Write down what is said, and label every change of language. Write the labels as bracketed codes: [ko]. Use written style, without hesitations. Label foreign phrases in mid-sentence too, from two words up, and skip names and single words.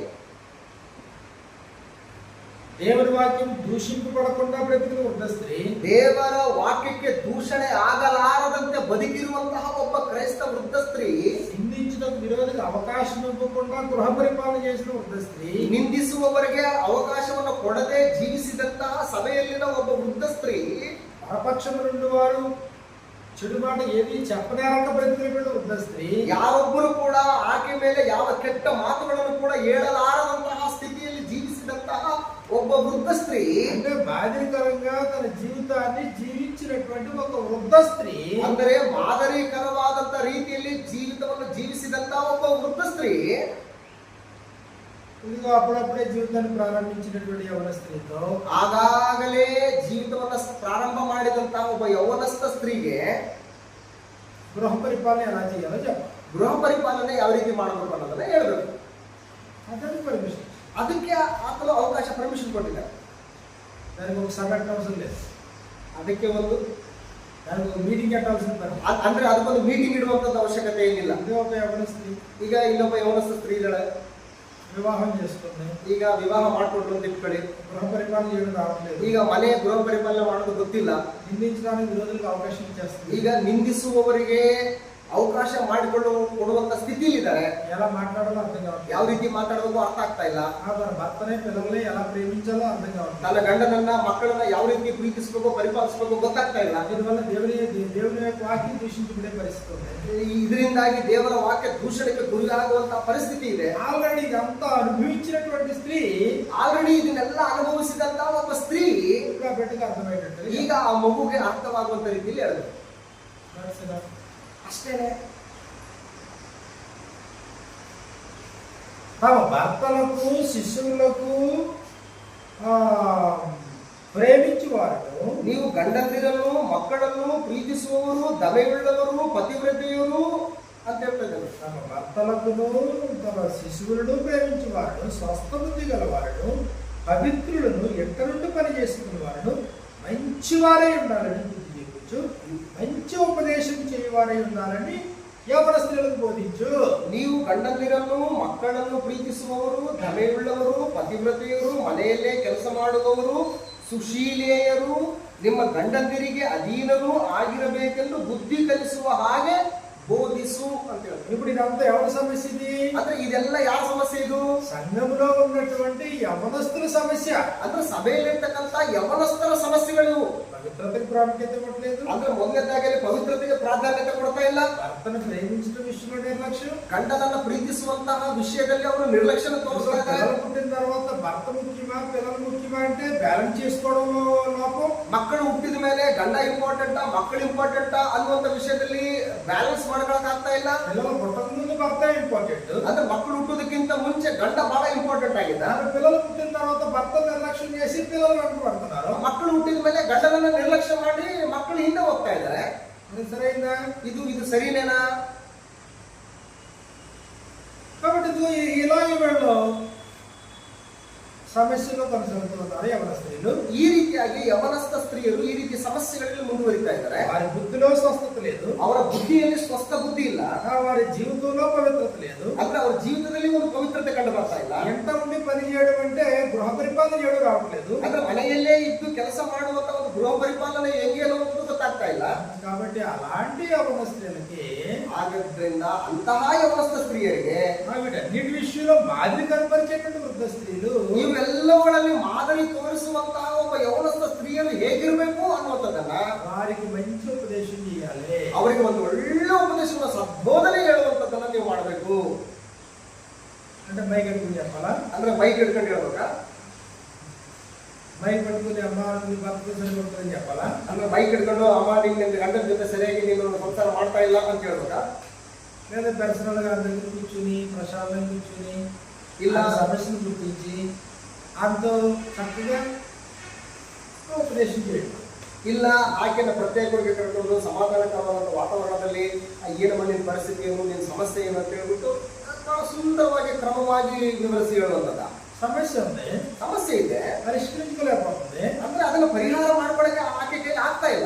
[te] దేవుని వాక్యం దూషింపబడకుండా బ్రతికిన వృద్ధ స్త్రీ, [kn] ದೇವರ ವಾಕ್ಯಕ್ಕೆ ದೂಷಣೆ ಆಗಲಾರದಂತೆ ಬದುಕಿರುವಂತಹ ಒಬ್ಬ ಕ್ರೈಸ್ತ ವೃದ್ಧ ಸ್ತ್ರೀ [te] ఇవ్వకుండా గృహ పరిపాలన చేసిన వృద్ధ స్త్రీ, [kn] ನಿಂದಿಸುವವರಿಗೆ ಅವಕಾಶವನ್ನು ಕೊಡದೆ ಜೀವಿಸಿದಂತಹ ಸಭೆಯಲ್ಲಿನ ಒಬ್ಬ ವೃದ್ಧ ಸ್ತ್ರೀ, [te] పరపక్షము నుండి వారు చెడు మాట ఏది చెప్పనేరక బ్రతికిన వృద్ధ స్త్రీ, [kn] ಯಾರೊಬ್ಬರು ಕೂಡ ಆಕೆ ಮೇಲೆ ಯಾವ ಕೆಟ್ಟ ಮಾತುಗಳನ್ನು ಕೂಡ ಹೇಳಲಾರದಂತಹ ಸ್ಥಿತಿಯಲ್ಲಿ ಜೀವಿಸಿದಂತಹ ಒಬ್ಬ ವೃದ್ಧ ಸ್ತ್ರೀ, [te] అంటే బాధ్యకరంగా తన జీవితాన్ని జీవించినటువంటి ఒక వృద్ధ స్త్రీ, [kn] ಅಂದರೆ ಮಾದರಿಕರವಾದಂತ ರೀತಿಯಲ್ಲಿ ಜೀವಿತವನ್ನು ಜೀವಿಸಿದಂತಹ ಒಬ್ಬ ವೃದ್ಧ ಸ್ತ್ರೀ, [te] ఇదిగో అప్పుడప్పుడే జీవితాన్ని ప్రారంభించినటువంటి యవన స్త్రీతో, [kn] ಆಗಾಗಲೇ ಜೀವಿತವನ್ನ ಪ್ರಾರಂಭ ಮಾಡಿದಂತಹ ಒಬ್ಬ ಯೌವನಸ್ಥ ಸ್ತ್ರೀಗೆ [te] గృహ పరిపాలన ఎలా చేయాలో చెప్పాలి. [kn] ಗೃಹ ಪರಿಪಾಲನೆ ಯಾವ ರೀತಿ ಮಾಡಬೇಕು ಅನ್ನೋದನ್ನ ಹೇಳ್ಬೇಕು. [te] అతనికి పర్మిషన్, [kn] ಅದಕ್ಕೆ ಆತನು ಅವಕಾಶ ಪರ್ಮಿಷನ್ ಕೊಟ್ಟಿದ್ದಾರೆ. [te] దానికి ఒక సంఘటన అవసరం లేదు, [kn] ಅದಕ್ಕೆ ಒಂದು [te] దానికి ఒక మీటింగ్ పెట్టాల్సిన పని. [kn] ಅಂದ್ರೆ ಅದಕ್ಕೊಂದು ಮೀಟಿಂಗ್ ಇಡುವಂತದ್ದು ಅವಶ್ಯಕತೆ ಏನಿಲ್ಲ. [te] ఇది ఒక యవన స్త్రీ [kn] ಈಗ ಇನ್ನೊಬ್ಬ ಯೌವನಸ್ಥ ಸ್ತ್ರೀ ಇದ್ದಾಳೆ, [te] వివాహం చేసుకుంది, [kn] ಈಗ ವಿವಾಹ ಮಾಡ್ಕೊಂಡ್ರು ಅಂತ ಇಟ್ಕೊಳ್ಳಿ. [te] గృహ పరిపాలన చేయడం రావట్లేదు, [kn] ಈಗ ಮನೆ ಗೃಹ ಪರಿಪಾಲನೆ ಮಾಡೋದು ಗೊತ್ತಿಲ್ಲ. [te] నిందించడానికి విరోధులకు అవకాశం ఇచ్చేస్తుంది. [kn] ಈಗ ನಿಂದಿಸುವವರಿಗೆ ಅವಕಾಶ ಕೊಡುವಂತ ಸ್ಥಿತಿಲಿದ್ದಾರೆ. [te] ఎలా మాట్లాడాలో అర్థం కావట్లేదు, [kn] ಯಾವ ರೀತಿ ಮಾತಾಡೋದು ಅರ್ಥ ಆಗ್ತಾ ಇಲ್ಲ. [te] తన భర్తనే పిల్లల్ని ఎలా ప్రేమించాలో అర్థం కావట్లేదు, [kn] ತನ್ನ ಗಂಡನನ್ನ ಮಕ್ಕಳನ್ನ ಯಾವ ರೀತಿ ಪ್ರೀತಿಸಬೇಕು ಪರಿಪಾಲಿಸಬೇಕು ಗೊತ್ತಾಗ್ತಾ ಇಲ್ಲ. [te] దీనివల్ల దేవుని యొక్క వాక్యం దూషించుకునే పరిస్థితి ఉంది. [kn] ಇದರಿಂದಾಗಿ ದೇವರ ವಾಕ್ಯ ದೂಷಣೆಗೆ ಗುರಿಯಾಗುವಂತಹ ಪರಿಸ್ಥಿತಿ ಇದೆ. [te] ఆల్రెడీ ఇదంతా అనుభవించినటువంటి స్త్రీ, [kn] ಆಲ್ರೆಡಿ ಇದನ್ನೆಲ್ಲ ಅನುಭವಿಸಿದಂತಹ ಒಬ್ಬ ಸ್ತ್ರೀ [te] ఇప్పుడు ఆ బిడ్డకు అర్థమయ్యేటట్టు [kn] ಈಗ ಆ ಮಗುಗೆ ಅರ್ಥವಾಗುವಂತ ರೀತಿಯಲ್ಲಿ ಹೇಳಿದ್ರು. ಅಷ್ಟೇನೆ. [te] తమ భర్తలకు శిష్యులకు ప్రేమించువారు, [kn] ನೀವು ಗಂಡಂದಿರನ್ನು ಮಕ್ಕಳನ್ನು ಪ್ರೀತಿಸುವವರು ದಮೆಯುಳ್ಳವರು ಪತಿವ್ರತೆಯರು ಅಂತ ಹೇಳ್ತಿದ್ದಾರೆ. [te] తమ భర్తలకును తమ శిశువులను ప్రేమించువారు, స్వస్థ బుద్ధి గలవారు, పవిత్రులను ఎక్కడ నుండి పని చేసుకున్న వారు మంచివారే ఉండాలని బుద్ధి చెప్పచ్చు, మంచి ఉపదేశం చేయవారే ఉండాలని యవన స్త్రీలకు బోధించు. [kn] ನೀವು ಗಂಡಂದಿರನ್ನು ಮಕ್ಕಳನ್ನು ಪ್ರೀತಿಸುವವರು ದಮೆಯುಳ್ಳವರು ಪತಿವ್ರತೆಯರು ಮನೆಯಲ್ಲೇ ಕೆಲಸ ಮಾಡುವವರು ಸುಶೀಲೆಯರು ನಿಮ್ಮ ಗಂಡಂದಿರಿಗೆ ಅಧೀನರು ಆಗಿರಬೇಕೆಂದು ಬುದ್ಧಿ ಕಲಿಸುವ ಹಾಗೆ ಬೋಧಿಸು ಅಂತ ಹೇಳ್ತಾರೆ. [te] ఇప్పుడు ఇదంతా ఎవరి సమస్య? ఇది [kn] ಅಂದ್ರೆ ಇದೆಲ್ಲ ಯಾರ ಸಮಸ್ಯೆ? ಇದು [te] సంఘములో ఉన్నటువంటి యవనస్తుల సమస్య. [kn] ಅಂದ್ರೆ ಸಭೆಯಲ್ಲಿರ್ತಕ್ಕಂಥ ಯವನಸ್ಥರ ಸಮಸ್ಯೆಗಳು. [te] పవిత్రతకు ప్రాముఖ్యత ఇవ్వట్లేదు, [kn] ಅಂದ್ರೆ ಮೊದಲನೇದಾಗಲಿ ಪವಿತ್ರತೆಗೆ ಪ್ರಾಧಾನ್ಯತೆ ಕೊಡ್ತಾ ಇಲ್ಲ. [te] భర్తను ప్రేమించడం విషయంలో నిర్లక్ష్యం, [kn] ಗಂಡನನ್ನ ಪ್ರೀತಿಸುವಂತಹ ವಿಷಯದಲ್ಲಿ ಅವರು ನಿರ್ಲಕ್ಷ್ಯ ತೋರಿಸ್ತಾ ಇದ್ದಾರೆ. [te] పిల్లలు పుట్టిన తర్వాత భర్త ముఖ్యమా పిల్లలు ముఖ్యమా అంటే బ్యాలెన్స్ చేసుకోవడంలో లోపం. [kn] ಮಕ್ಕಳು ಹುಟ್ಟಿದ ಮೇಲೆ ಗಂಡ ಇಂಪಾರ್ಟೆಂಟಾ ಮಕ್ಕಳು ಇಂಪಾರ್ಟೆಂಟಾ ಅನ್ನುವಂತ ವಿಷಯದಲ್ಲಿ ಬ್ಯಾಲೆನ್ಸ್ ಮಾಡ್ಕೊಳಕ್ ಆಗ್ತಾ ಇಲ್ಲ. [te] పిల్లలు పుట్టక ముందు భర్త ఇంపార్టెంట్, [kn] ಅಂದ್ರೆ ಮಕ್ಕಳು ಹುಟ್ಟೋದಕ್ಕಿಂತ ಮುಂಚೆ ಗಂಡ ಬಹಳ ಇಂಪಾರ್ಟೆಂಟ್ ಆಗಿದೆ. [te] పిల్లలు పుట్టిన తర్వాత భర్త నిర్లక్ష్యం చేసి పిల్లలు వెంట పడుతున్నారు. [kn] ಮಕ್ಕಳು ಹುಟ್ಟಿದ ಮೇಲೆ ಗಂಡನನ್ನ ನಿರ್ಲಕ್ಷ್ಯ ಮಾಡಿ ಮಕ್ಕಳು ಹಿಂದೆ ಹೋಗ್ತಾ ಇದ್ದಾರೆ. [te] అది సరైందా? [kn] ಇದು ಸರಿನೇನಾ? [te] కాబట్టి ఇలాగే వీళ్ళు [kn] ಸಮಸ್ಯೆಗಳು ಕೊನಸಾಗುತ್ತಾರೆ [te] యవన స్త్రీలు. [kn] ಈ ರೀತಿಯಾಗಿ ಯವನಸ್ಥ ಸ್ತ್ರೀಯರು ಈ ರೀತಿ ಸಮಸ್ಯೆಗಳಲ್ಲಿ ಮುಂದುವರಿತಾ ಇದ್ದಾರೆ. [te] వారి బుద్ధిలో స్వస్థత లేదు, [kn] ಅವರ ಬುದ್ಧಿಯಲ್ಲಿ ಸ್ವಸ್ಥ ಬುದ್ಧಿ ಇಲ್ಲ, [te] వారి జీవితంలో పవిత్రత లేదు, [kn] ಅಂದ್ರೆ ಅವರ ಜೀವಿತದಲ್ಲಿ ಒಂದು ಪವಿತ್ರತೆ ಕಂಡು ಬರ್ತಾ ಇಲ್ಲ. [te] ಎಂಟ ఉండి పని చేయడం అంటే గృహ పరిపాలన చేయడం రావట్లేదు. [kn] ಅಂದ್ರೆ ಮನೆಯಲ್ಲೇ ಇದ್ದು ಕೆಲಸ ಮಾಡುವಂತ ಒಂದು ಗೃಹ ಪರಿಪಾಲನೆ ಹೆಂಗೆ ಅನ್ನೋದು ಗೊತ್ತಾಗ್ತಾ ಇಲ್ಲ. [te] కాబట్టి అలాంటి యవన స్త్రీలకి, [kn] ಆದ್ದರಿಂದ ಅಂತಹ ಯವನಸ್ಥ ಸ್ತ್ರೀಯರಿಗೆ [te] వీటన్నిటి విషయంలో మాదిరి కనపరిచేటువంటి వృద్ధ స్త్రీలు, [kn] ಇವೆಲ್ಲವುಗಳಲ್ಲಿ ಮಾದರಿ ತೋರಿಸುವಂತಹ ಒಬ್ಬ ಯವನಸ್ಥ ಸ್ತ್ರೀಯರು ಹೇಗಿರಬೇಕು ಅನ್ನುವಂಥದ್ದನ್ನ [te] వారికి మంచి ఉపదేశం చేయాలి. [kn] ಅವರಿಗೆ ಒಂದು ಒಳ್ಳೆ ಉಪದೇಶವನ್ನು ಸದ್ಬೋಧನೆ ಹೇಳುವಂಥದ್ದನ್ನ ನೀವು ಮಾಡಬೇಕು. [te] అంటే బైక్ ఎట్టుకుని చెప్పాలా? [kn] ಅಂದ್ರೆ ಬೈಕ್ ಹಿಡ್ಕೊಂಡು ಹೇಳ್ಬೇಕಾ? [te] బైక్ పట్టుకుని అమ్మ నీ భర్తతో సరిపోతుందని చెప్పాలా? [kn] ಅಂದ್ರೆ ಬೈಕ್ ಹಿಡ್ಕೊಂಡು ಅಮ್ಮ ನಿನ್ನ ಗಂಡನ ಜೊತೆ ಸರಿಯಾಗಿ ನೀನು ಸಂಸಾರ ಮಾಡ್ತಾ ಇಲ್ಲ ಅಂತ ಹೇಳ್ಬೇಕಾ? [te] లేదా పర్సనల్ గా దగ్గర కూర్చుని ప్రశాంతంగా కూర్చుని [kn] ಇಲ್ಲ [te] సమస్యను గుర్తించి అంత చక్కగా ఉపదేశం చేయండి. [kn] ಇಲ್ಲ ಆಕೆನ ಪ್ರತ್ಯೇಕವಾಗಿ ಕರ್ಕೊಂಡು ಸಮಾಧಾನಕರವಾದ ವಾತಾವರಣದಲ್ಲಿ ಏನಮ್ಮ ನಿನ್ನ ಪರಿಸ್ಥಿತಿ ಏನು, ನಿನ್ನ ಸಮಸ್ಯೆ ಏನು ಅಂತ ಹೇಳ್ಬಿಟ್ಟು ಬಹಳ ಸುಂದರವಾಗಿ ಕ್ರಮವಾಗಿ ವಿವರಿಸಿ ಹೇಳುವಂಥದ್ದ. [te] సమస్య ఉంది, [kn] ಸಮಸ್ಯೆ ಇದೆ, [te] పరిష్కరించుకోలేకపోతుంది, [kn] ಅಂದ್ರೆ ಅದನ್ನ ಪರಿಹಾರ ಮಾಡ್ಕೊಳಕ್ಕೆ ಆಕೆಗೆ ಆಗ್ತಾ ಇಲ್ಲ.